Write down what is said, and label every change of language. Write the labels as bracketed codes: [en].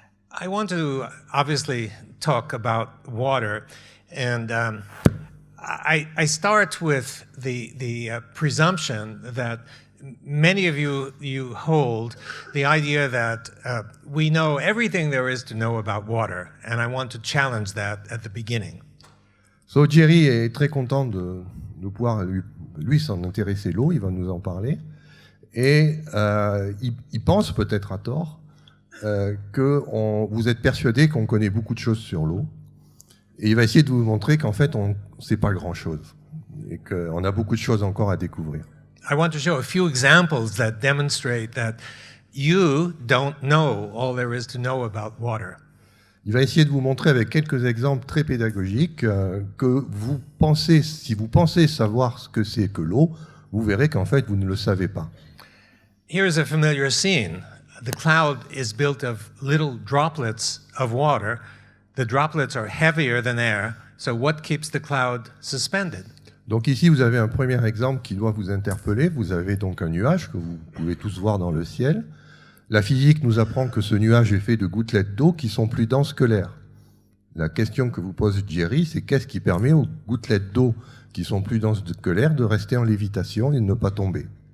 [en] I want to obviously talk about water, and I start with the presumption that many of you hold the idea that we know everything there is to know about water, and I want to challenge that at the beginning. [fr] So Jerry est très content de pouvoir lui s'en intéresser l'eau, il va nous en parler, et il pense peut-être à tort que vous êtes persuadé qu'on connaît beaucoup de choses sur l'eau. Et il va essayer de vous montrer qu'en fait, on ne sait pas grand-chose et qu'on a beaucoup de choses encore à découvrir. [en] I want to show a few examples that demonstrate that you don't know all there is to know about water. [fr] Il va essayer de vous montrer avec quelques exemples très pédagogiques que si vous pensez savoir ce que c'est que l'eau, vous verrez qu'en fait, vous ne le savez pas. [en] Here's a familiar scene. The cloud is built of little droplets of water. The droplets are heavier than air, so what keeps the cloud suspended? [fr] Donc ici, vous avez un premier exemple qui doit vous interpeller. Vous avez donc un nuage que vous pouvez tous voir dans le ciel. La physique nous apprend que ce nuage est fait de gouttelettes d'eau qui sont plus denses que l'air. La question que vous pose Jerry, c'est qu'est-ce qui permet aux gouttelettes d'eau qui sont plus denses que l'air de rester en lévitation et de ne pas tomber?